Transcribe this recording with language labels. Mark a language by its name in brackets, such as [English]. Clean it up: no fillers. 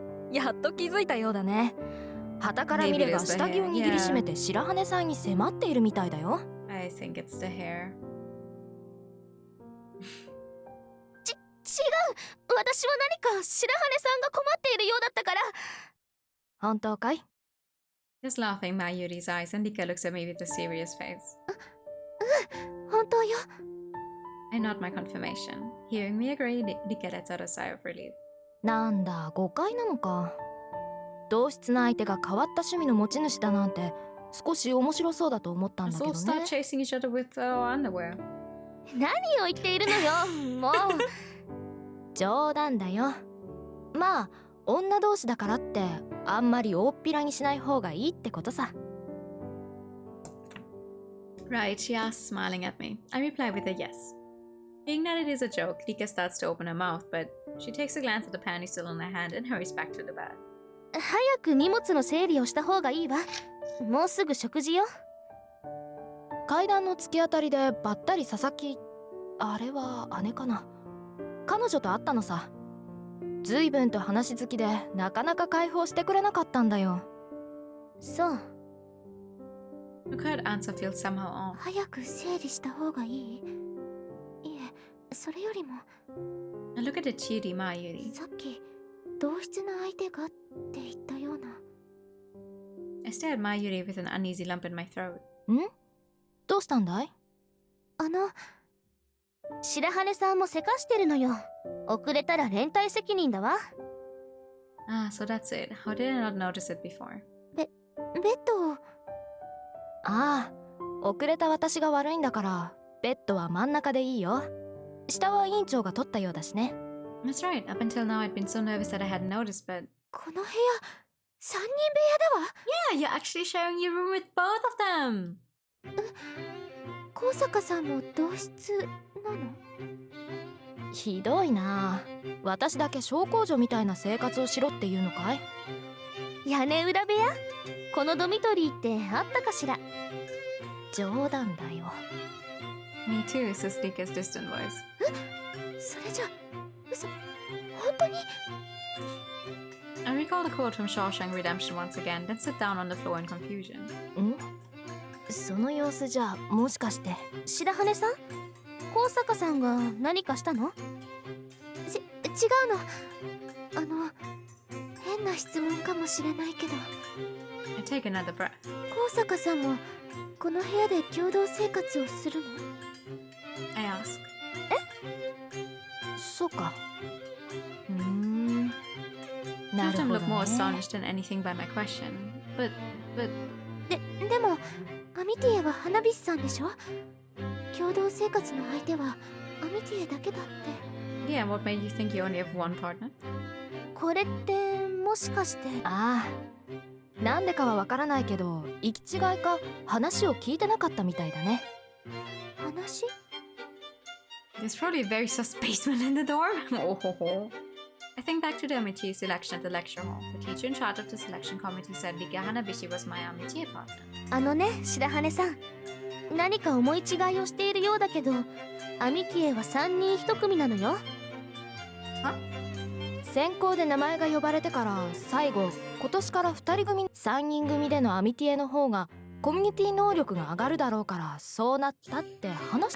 [Japanese] やっと気づいたようだね。傍から見れば下着を握りしめて白羽さんに迫っているみたいだよ。 [English] I think it's the hair. [Japanese] 違う。私は何か白羽さんが困っているようだったから。本当かい？ [English] Just laughing Mayuri's eyes and Nika looks at me with a serious face. [Japanese] 本当よ。 [English] I nod my confirmation. Hearing me agree, Rika lets out a sigh of relief. [Japanese] なんだ、誤解なのか。同室の相手が変わった趣味の持ち主だなんて少し面白そうだと思ったんだ [English] Let's [Japanese] け [English] all [Japanese] ど [English] start [Japanese] ね。 [English] chasing each other with our underwear. [Japanese] 何を言っているのよもう。冗談だよ。まあ女同士だからってあんまり大っぴらにしない方がいいってことさ。 [English] Right, she asks, smiling at me. I reply with a yes. Being that it is a joke, Rika starts to open her mouth, but she takes a glance at the panty still in her hand and hurries back to the bed. [Japanese] 早く荷物の整理をした方がいいわ。もうすぐ食事よ。階段の突き当たりでばったり佐々木、あれは姉かな、彼女と会ったのさ。随分と話好きでなかなか解放してくれなかったんだよ。そう。 [English] The curt answer feels somehow off. [Japanese] 早く整理した方がいい。いえ、それよりも [English] I look at the cheery Mayuri. [Japanese] さっき同室の相手がって言ったような。 [English] I stare at Mayuri with an uneasy lump in my throat. [Japanese] ん？どうしたんだい？白羽さんもせかしてるのよ。遅れたら連帯責任だわ。 [English] Ah, so that's it. How did I not notice it before? [Japanese] ベッドを。ああ、遅れた私が悪いんだからベッドは真ん中でいいよ。下は委員長が取ったようだしね。 [English] That's right. Up until now, I'd been so nervous that I hadn't noticed, but [Japanese] この部屋3人部屋だわ。 [English] yeah, you're actually sharing your room with both of them. [Japanese] 高坂さんも同室なの？ひどいな。私だけ小公女みたいな生活をしろっていうのかい？屋根裏部屋？このドミトリーってあったかしら？冗談だよ。 [English] Me too, says Rika's distant voice. [Japanese] それじゃ嘘？本当に？ [English] I recall the quote from Shawshank Redemption once again, then sit down on the floor in confusion. [Japanese] ん？その様子じゃもしかして。白羽さん？高坂さんが何かしたの？違うの。変な質問かもしれないけど、 [English] I take another breath. [Japanese] 高坂さんもこの部屋で共同生活をするの？ [English] I ask. [Japanese] そうか。なる [English] Printemps [Japanese] ほど [English] looked more [Japanese] ね。 [English] astonished than anything by my question. But [Japanese] でもアミティエは花火師さんでしょ？共同生活の相手はアミティエだけだって。 [English] yeah, what made you think you only have one partner? [Japanese] これってもしかして？ああ、なんでかはわからないけど行き違いか話を聞いてなかったみたいだね。話？ [English] There's probably a very sus basement in the dorm. Oh ho ho. I think back to the amitié selection at the lecture hall. The teacher in charge of the selection committee said Rika Hanabishi was my amitié partner. [Japanese] 白羽さん、何か思い違いをしているようだけど、アミティエは3人1組なのよ。選考で名前が呼ばれてから最後今年から2人組3人組でのアミティエの方がコミュニティ能力が上がるだろうからそうなったって話し